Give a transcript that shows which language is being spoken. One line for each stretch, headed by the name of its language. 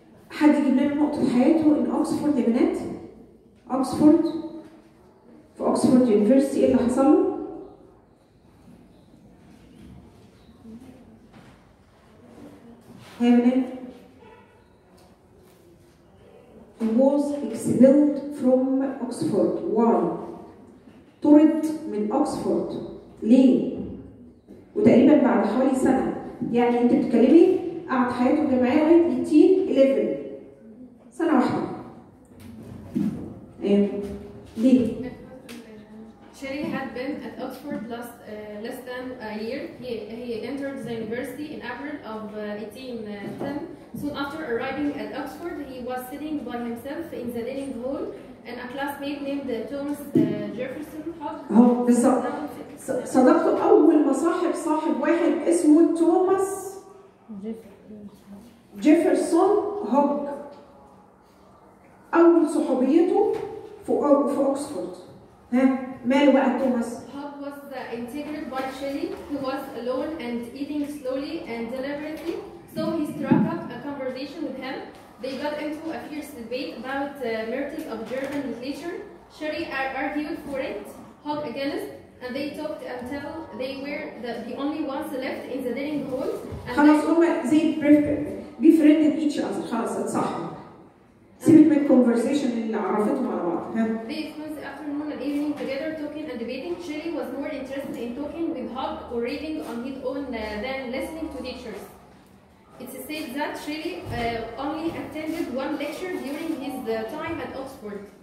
Arabic: حد يجيب لنا نقطة حياته ان اوكسفورد يا بنات؟ اوكسفورد، في اوكسفورد يونيفرستي ايه اللي حصل له؟ يا بنات؟
English: He was expelled from Oxford. Why?
Arabic: طرد من اوكسفورد. ليه؟ وتقريبا بعد حوالي سنة، يعني انت بتتكلمي قعد حياته الجامعية لغاية 1811 سنة واحدة. ليه؟
English: Shelley had been at Oxford less than a year. He entered the university in April of 1810. Soon after arriving at Oxford, he was sitting by himself in the dining hall, and a classmate named Thomas Jefferson Hogg.
Arabic: بالظبط. صداقته أول ما صاحب واحد اسمه توماس جيفرسون هوج. أول صحوبيته في أوكسفورد. ماله بقى توماس؟
English: Hogg was intrigued by Shelley, who was alone and eating slowly and deliberately, so he struck up a conversation with him. They got into a fierce debate about meriting of German literature. Shelley argued for it, Hogg against, and they talked until they were the only ones left in the dining hall.
Arabic: خلاص هما زي befriended each other، خلاص اتصاحبوا. سيبك من الكونفرسيشن اللي عرفتهم على بعض.
English: They spent the afternoon and evening together talking and debating. Shelley was more interested in talking with Hogg or reading on his own than listening to teachers. It's said that Shelley only attended one lecture during his time at Oxford.